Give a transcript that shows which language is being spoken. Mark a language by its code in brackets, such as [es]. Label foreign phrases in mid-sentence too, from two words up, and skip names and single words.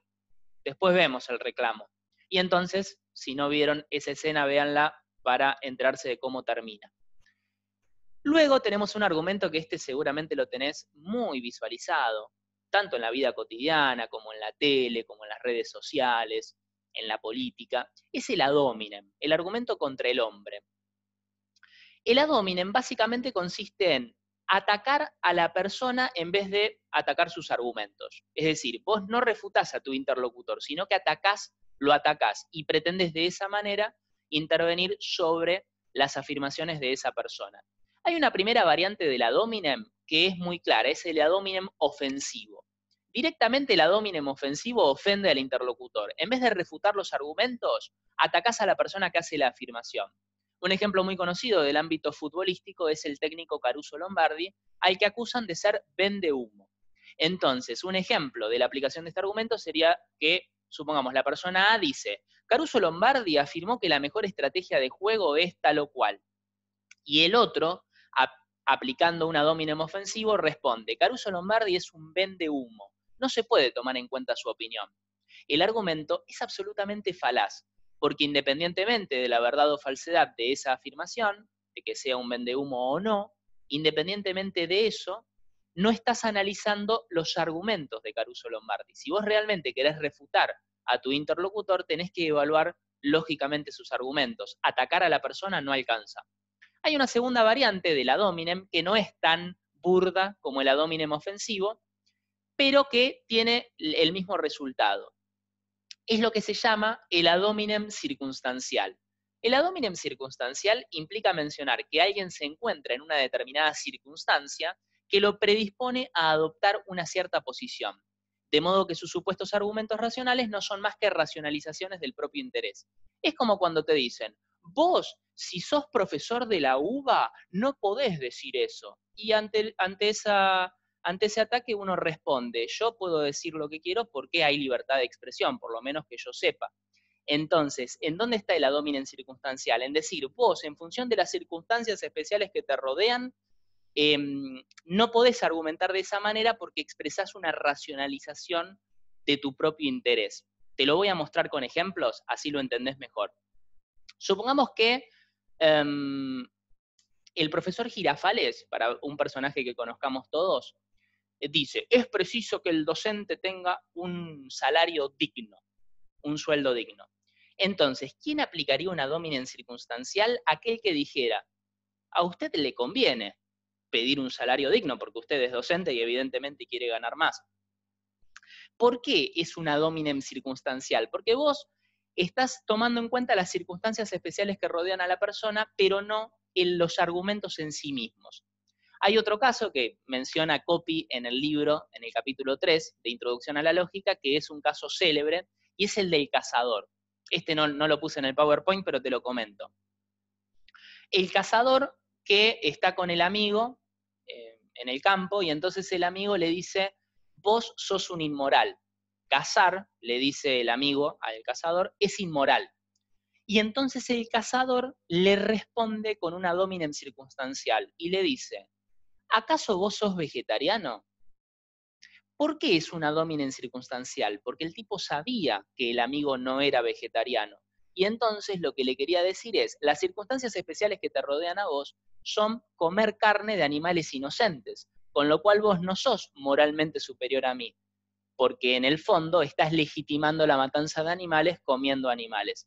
[es] Después vemos el reclamo. Y entonces, si no vieron esa escena, véanla para enterarse de cómo termina. Luego tenemos un argumento que seguramente lo tenés muy visualizado, tanto en la vida cotidiana, como en la tele, como en las redes sociales, en la política, es el [la] ad hominem, [es] el argumento contra el hombre. El [la] ad hominem [es] básicamente consiste en atacar a la persona en vez de atacar sus argumentos. Es decir, vos no refutás a tu interlocutor, sino que lo atacás y pretendes de esa manera intervenir sobre las afirmaciones de esa persona. Hay una primera variante del [la] ad hominem [es] que es muy clara, es el [la] ad hominem [es] ofensivo. Directamente el [la] ad hominem [es] ofensivo ofende al interlocutor. En vez de refutar los argumentos, atacás a la persona que hace la afirmación. Un ejemplo muy conocido del ámbito futbolístico es el técnico Caruso Lombardi, al que acusan de ser vendehumo. Entonces, un ejemplo de la aplicación de este argumento sería que, supongamos, la persona A dice, Caruso Lombardi afirmó que la mejor estrategia de juego es tal o cual. Y el otro, aplicando un [la] ad hominem [es] ofensivo, responde, Caruso Lombardi es un vendehumo. No se puede tomar en cuenta su opinión. El argumento es absolutamente falaz, porque independientemente de la verdad o falsedad de esa afirmación, de que sea un vendehumo o no, independientemente de eso, no estás analizando los argumentos de Caruso Lombardi. Si vos realmente querés refutar a tu interlocutor, tenés que evaluar lógicamente sus argumentos. Atacar a la persona no alcanza. Hay una segunda variante del [la] ad hominem [es] que no es tan burda como el [la] ad hominem [es] ofensivo, pero que tiene el mismo resultado. Es lo que se llama el [la] ad hominem [es] circunstancial. El [la] ad hominem [es] circunstancial implica mencionar que alguien se encuentra en una determinada circunstancia que lo predispone a adoptar una cierta posición, de modo que sus supuestos argumentos racionales no son más que racionalizaciones del propio interés. Es como cuando te dicen, vos, si sos profesor de la UBA, no podés decir eso. Y ante ese ataque uno responde, yo puedo decir lo que quiero porque hay libertad de expresión, por lo menos que yo sepa. Entonces, ¿en dónde está el [la] ad hominem [es] circunstancial? En decir, vos, en función de las circunstancias especiales que te rodean, no podés argumentar de esa manera porque expresás una racionalización de tu propio interés. Te lo voy a mostrar con ejemplos, así lo entendés mejor. Supongamos que el profesor Girafales, para un personaje que conozcamos todos, dice, es preciso que el docente tenga un salario digno, un sueldo digno. Entonces, ¿quién aplicaría una [la] ad hominem [es] circunstancial? Aquel que dijera, a usted le conviene pedir un salario digno, porque usted es docente y evidentemente quiere ganar más. ¿Por qué es una [la] ad hominem [es] circunstancial? Porque vos estás tomando en cuenta las circunstancias especiales que rodean a la persona, pero no en los argumentos en sí mismos. Hay otro caso que menciona Coppi en el libro, en el capítulo 3 de Introducción a la Lógica, que es un caso célebre, y es el del cazador. Este no lo puse en el PowerPoint, pero te lo comento. El cazador que está con el amigo en el campo, y entonces el amigo le dice, vos sos un inmoral. Cazar, le dice el amigo al cazador, es inmoral. Y entonces el cazador le responde con una [la] ad hominem [es] circunstancial y le dice, ¿acaso vos sos vegetariano? ¿Por qué es una [la] ad hominem [es] circunstancial? Porque el tipo sabía que el amigo no era vegetariano. Y entonces lo que le quería decir es, las circunstancias especiales que te rodean a vos son comer carne de animales inocentes, con lo cual vos no sos moralmente superior a mí, porque en el fondo estás legitimando la matanza de animales comiendo animales.